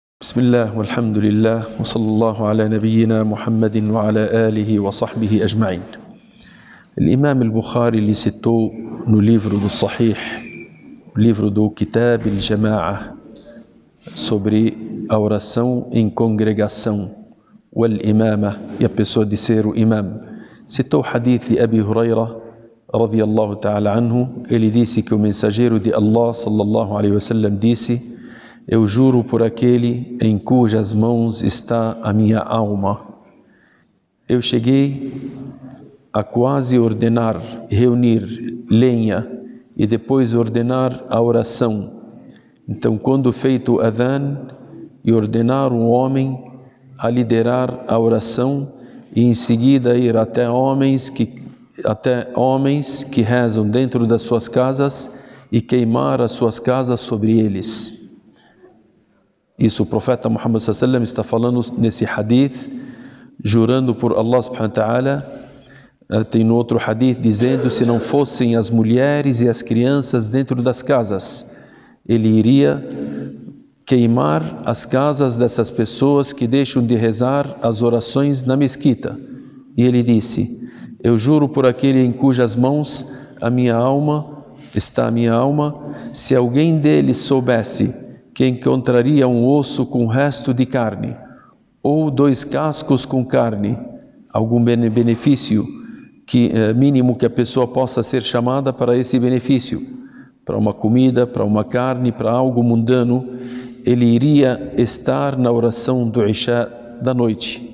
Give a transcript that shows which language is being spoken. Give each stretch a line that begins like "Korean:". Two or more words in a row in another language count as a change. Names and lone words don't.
Arabic: بسم الله والحمد لله وصلى الله على نبينا محمد وعلى آله وصحبه أجمعين.
Portuguese: الإمام البخاري ele citou no livro do Sahih, o livro do Kitab al-Jama'a, sobre a oração em congregação,
Arabic: والإمامة,
Portuguese: e a pessoa de ser o imam. Citou o hadith de Abi Huraira
Arabic: رضي الله تعالى عنه.
Portuguese: Ele disse que o mensageiro de Allah
Arabic: صلى الله عليه وسلم
Portuguese: disse: eu juro por aquele em cujas mãos está a minha alma. Eu cheguei a quase ordenar, reunir lenha e depois ordenar a oração. Então, quando feito o adhan, e ordenar um homem a liderar a oração e em seguida ir até homens que rezam dentro das suas casas e queimar as suas casas sobre eles. Isso o profeta Muhammad
Arabic: صلى الله عليه وسلم
Portuguese: está falando nesse hadith, jurando por
Arabic: الله سبحانه وتعالى.
Portuguese: Tem no outro hadith dizendo: se não fossem as mulheres e as crianças dentro das casas, ele iria queimar as casas dessas pessoas que deixam de rezar as orações na mesquita. E ele disse: eu juro por aquele em cujas mãos está a minha alma, se alguém deles soubesse que encontraria um osso com resto de carne, ou 2 cascos com carne, algum benefício mínimo que a pessoa possa ser chamada para esse benefício, para uma comida, para uma carne, para algo mundano, ele iria estar na oração do Isha da noite.